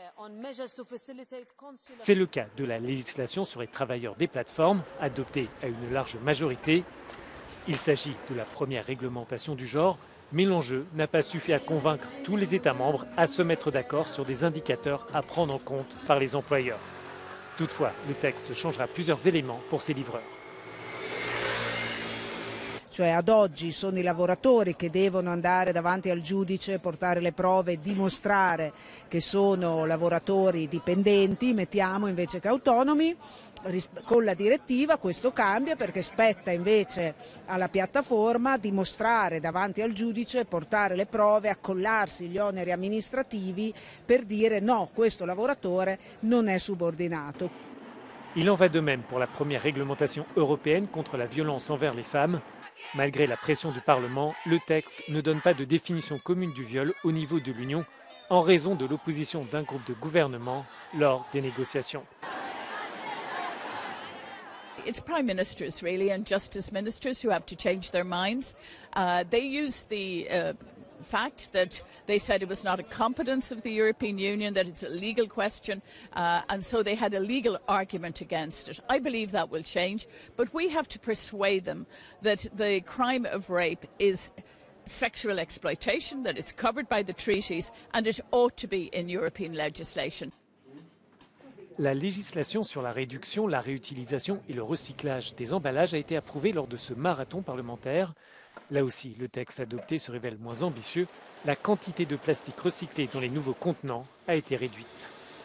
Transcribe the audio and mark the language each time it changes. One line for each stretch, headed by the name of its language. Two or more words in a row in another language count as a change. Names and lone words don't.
French: C'est le cas de la législation sur les travailleurs des plateformes, adoptée à une large majorité. Il s'agit de la première réglementation du genre, mais l'enjeu n'a pas suffi à convaincre tous les États membres à se mettre d'accord sur des indicateurs à prendre en compte par les employeurs. Toutefois, le texte changera plusieurs éléments pour ces livreurs.
Italian: Cioè ad oggi sono i lavoratori che devono andare davanti al giudice, portare le prove, dimostrare che sono lavoratori dipendenti, mettiamo invece che autonomi. Con la direttiva questo cambia perché spetta invece alla piattaforma dimostrare davanti al giudice, portare le prove, accollarsi gli oneri amministrativi per dire no, questo lavoratore non è subordinato.
French: Il en va de même pour la première réglementation européenne contre la violence envers les femmes. Malgré la pression du Parlement, le texte ne donne pas de définition commune du viol au niveau de l'Union en raison de l'opposition d'un groupe de gouvernement lors des négociations.
English: It's prime ministers really and justice ministers who have to change their minds. They use the fact that they said it was not a competence of the European Union, that it's a legal question, and so they had a legal argument against it. I believe that will change, but we have to persuade them that the crime of rape is sexual exploitation, that it's covered by the treaties, and it ought to be in European legislation.
French: La législation sur la réduction, la réutilisation et le recyclage des emballages a été approuvée lors de ce marathon parlementaire. Là aussi, le texte adopté se révèle moins ambitieux. La quantité de plastique recyclé dans les nouveaux contenants a été réduite.